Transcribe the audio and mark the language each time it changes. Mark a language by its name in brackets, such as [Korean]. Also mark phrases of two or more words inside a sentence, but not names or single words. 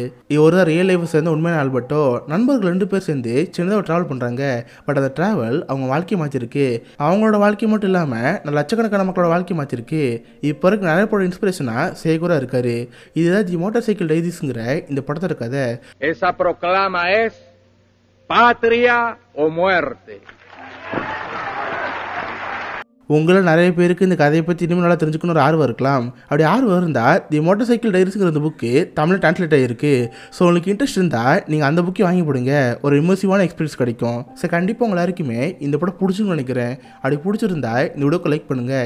[Tamil] இவர் தான் [English] real life [Tamil] சேர்ந்த உண்மையான ஆல்பர்ட்டோ. நண்பர்கள் 2 பேர் சேர்ந்து சின்னதாக ட்ராவல் பண்ணுறாங்க. பட் அந்த ட்ராவல் அவங்க வாழ்க்கையை மாற்றிருக்கு. அவங்களோட வாழ்க்கை மட்டும் இல்லாமல் லட்சக்கணக்கான மக்களோட வாழ்க்கையை மாற்றிருக்கு. இப்போ இருக்க நிறைய படம் இன்ஸ்பிரேஷனாக சேகுவாரா இருக்காரு. இதுதான் தி மோட்டார் சைக்கிள் டைரிஸ்ங்கிற இந்த படத்தோட கதை. [Spanish] Esa proclama es patria o muerte. [Tamil] உங்களை நிறைய பேருக்கு இந்த கதையை பற்றி இன்னும் நல்லா தெரிஞ்சுக்கணும் ஒரு ஆர்வம் இருக்கலாம். அப்படி ஆர்வம் இருந்தால் தி மோட்டார் சைக்கிள் டைரிஸ்ங்கிற அந்த புக்கு தமிழில் டிரான்ஸ்லேட் ஆகிருக்கு. ஸோ உங்களுக்கு இன்ட்ரெஸ்ட் இருந்தால் நீங்கள் அந்த புக்கை வாங்கி போடுங்க. ஒரு இமர்சிவான எக்ஸ்பீரியன்ஸ் கிடைக்கும். ஸோ கண்டிப்பாக உங்கள் எல்லாருக்குமே இந்த படம் பிடிச்சுன்னு நினைக்கிறேன். அப்படி பிடிச்சிருந்தா இந்த வீடியோக்கு லைக் பண்ணுங்கள்.